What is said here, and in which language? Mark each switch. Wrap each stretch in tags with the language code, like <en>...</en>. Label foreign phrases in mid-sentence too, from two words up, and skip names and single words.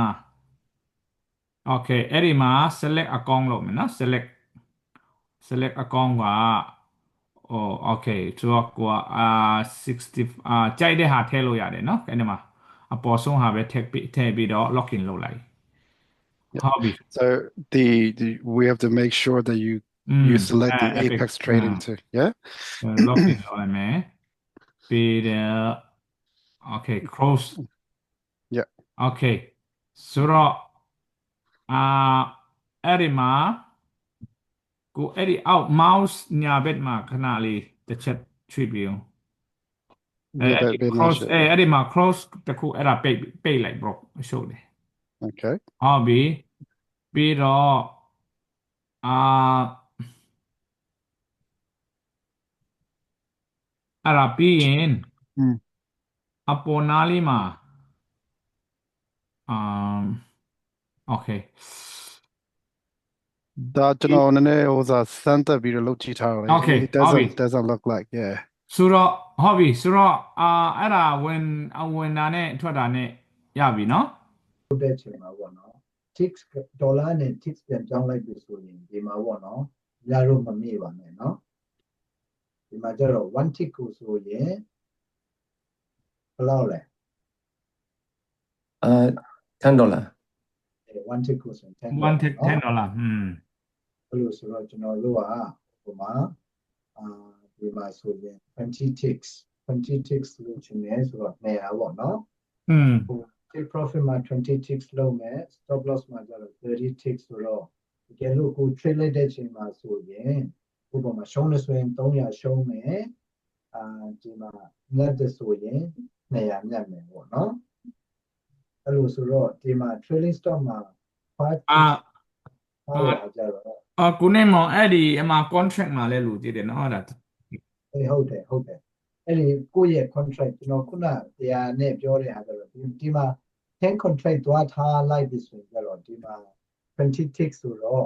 <my>okay အဲ့ဒီမှာ</my> <en>select account</en> <my>လုပ်မယ်เนาะ</my> <en>select account</en> <my>ကokay ဆိုတော့ကိုက60ကြိုက်တဲ့ဟာထည့်လို့ရတယ်เนาะအဲ့ဒီမှာအပေါ်ဆုံးဟာပဲထည့်ပြီးတော့ login လုပ်လိုက် hobby</my> <en>So we have to make sure that you select the Apex trading too.</en> <my>Yeah. login လုပ်လိုက်မယ်ပြီးတော့</my> <en>okay close</en> <my>Yeah. okay ဆိုတော့အဲ့ဒီမှာကိုအဲ့ဒီအောက် mouse ညာဘက်မှာခဏလေးတစ်ချက်ရွှေ့ပြီးအောင်cross အဲ့ဒီမှာ cross တခုအဲ့ဒါပိတ်လိုက် bro ရှုပ်တယ် Okay ဟုတ်ပြီပြီးတော့အဲ့ဒါပြီးရင်အပေါ်နားလေးမှာokay ဒါကျွန်တော်နည်းနည်းဟိုစားစမ်းသက်ပြီးတော့လုပ်ကြည့်ထားတယ် Okay</my> <en>It doesn't look like yeah</en> <my>ဆိုတော့ဟုတ်ပြီဆိုတော့အဲ့ဒါဝင်တာနဲ့ထွက်တာနဲ့ရပြီเนาะ ဟုတ်တဲ့ချိန်မှာပေါ့နော် tick ဒေါ်လာနဲ့ tick ပြန်ကြောင်းလိုက်ပြီဆိုရင်ဒီမှာပေါ့နော်ရတော့မမေ့ပါနဲ့เนาะဒီမှာကျတော့1 tick ကိုဆိုရင်ဘယ်လောက်လဲ $10 1 tick ကိုဆိုရင် 1 tick $10 ဘယ်လိုဆိုတော့ကျွန်တော်တို့ကဟိုမှာဒီမှာဆိုရင်20 ticks လို့ရှင်နေဆိုတော့200 ပေါ့နော်</my> <en>take profit</en> <my>မှာ20 ticks လုံးမယ်</my> <en>stop loss</en> <my>မှာကျတော့30 ticks ဆိုတော့တကယ်လို့ကို trade လိုက်တဲ့ချိန်မှာဆိုရင်ဥပမာရှုံးလို့ဆိုရင်300ရှုံးမယ်ဒီမှာမြတ်တဲ့ဆိုရင်200မြတ်မယ်ပေါ့နော်အဲ့လိုဆိုတော့ဒီမှာ</my> <en>trailing stop</en> <my>မှာ5ကျတော့ ကိုနေမောင်အဲ့ဒီအမှာ contract မှာလဲလို့ကြည့်တယ်နော်အဲ့ဒါ ဟုတ်တယ်အဲ့ဒီကိုယ့်ရဲ့ contract ကျွန်တော်ခုနတရားနဲ့ပြောတဲ့ဟာကျတော့ဒီမှာ10 contract သွားထားလိုက်ပြီဆိုရင်ကျတော့ဒီမှာ20 ticks ဆိုတော့</my>